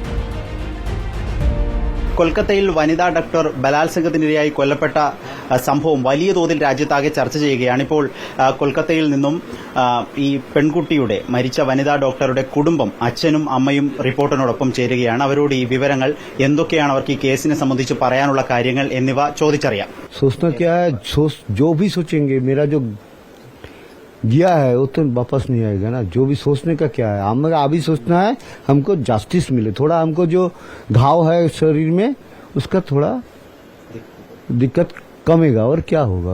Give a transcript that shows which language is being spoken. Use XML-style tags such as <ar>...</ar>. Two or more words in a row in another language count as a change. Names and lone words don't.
<ml>കൊൽക്കത്തയിൽ വനിതാ ഡോക്ടർ ബലാത്സംഗത്തിനിരയായി കൊല്ലപ്പെട്ട സംഭവം വലിയ തോതിൽ രാജ്യത്താകെ ചർച്ച ചെയ്യുകയാണ്. ഇപ്പോൾ കൊൽക്കത്തയിൽ നിന്നും ഈ പെൺകുട്ടിയുടെ മരിച്ച വനിതാ ഡോക്ടറുടെ കുടുംബം അച്ഛനും അമ്മയും റിപ്പോർട്ടിനോടൊപ്പം ചേരുകയാണ്. അവരോട് ഈ വിവരങ്ങൾ എന്തൊക്കെയാണ്, അവർക്ക് ഈ കേസിനെ സംബന്ധിച്ച് പറയാനുള്ള കാര്യങ്ങൾ എന്നിവ ചോദിച്ചറിയാം.</ml> <hi>गया है वो तो वापस नहीं आएगा ना. जो भी सोचने का क्या है, हमें अभी सोचना है हमको जस्टिस मिले. थोड़ा हमको जो घाव है शरीर में उसका थोड़ा दिक्कत कमेगा और क्या होगा.</hi>